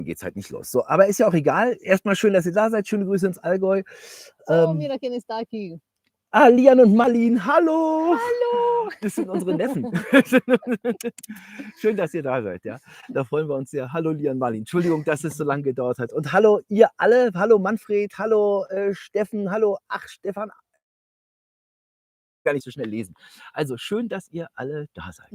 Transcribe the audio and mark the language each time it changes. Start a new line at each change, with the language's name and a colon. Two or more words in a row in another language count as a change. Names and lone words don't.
German: geht's halt nicht los. So, aber ist ja auch egal. Erstmal schön, dass ihr da seid. Schöne Grüße ins Allgäu.
Spanish: Mira quién está aquí.
German: Lian und Marlin, hallo! Hallo! Das sind unsere Neffen. Schön, dass ihr da seid, ja. Da freuen wir uns sehr. Hallo Lian, Marlin. Entschuldigung, dass es so lange gedauert hat. Und hallo ihr alle. Hallo Manfred, hallo Steffen, hallo, Stefan. Gar nicht so schnell lesen. Also schön, dass ihr alle da seid.